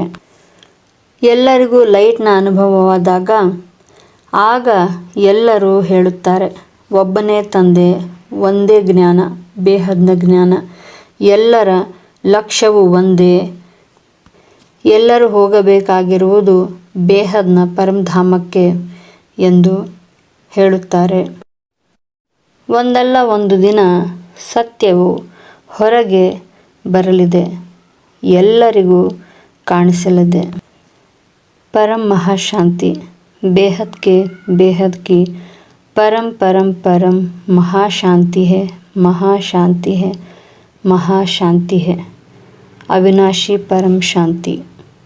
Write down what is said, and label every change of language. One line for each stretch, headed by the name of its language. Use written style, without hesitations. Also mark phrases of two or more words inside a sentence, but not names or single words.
Kannada: ಎಲ್ಲರಿಗೂ ಲೈಟ್ನ ಅನುಭವವಾದಾಗ ಆಗ ಎಲ್ಲರೂ ಹೇಳುತ್ತಾರೆ, ಒಬ್ಬನೇ ತಂದೆ, ಒಂದೇ ಜ್ಞಾನ, ಬೇಹದ್ನ ಜ್ಞಾನ, ಎಲ್ಲರ ಲಕ್ಷ್ಯವು ಒಂದೇ, ಎಲ್ಲರೂ ಹೋಗಬೇಕಾಗಿರುವುದು ಬೇಹದ್ನ ಪರಂಧಾಮಕ್ಕೆ ಎಂದು ಹೇಳುತ್ತಾರೆ. ಒಂದಲ್ಲ ಒಂದು ದಿನ ಸತ್ಯವು ಹೊರಗೆ ಬರಲಿದೆ, ಎಲ್ಲರಿಗೂ ಕಾಣಿಸಲಿದೆ.
Hindi: परम महाशांति बेहद के बेहद की परम परम परम महाशांति है, महाशांति है, महाशांति है, अविनाशी परम शांति।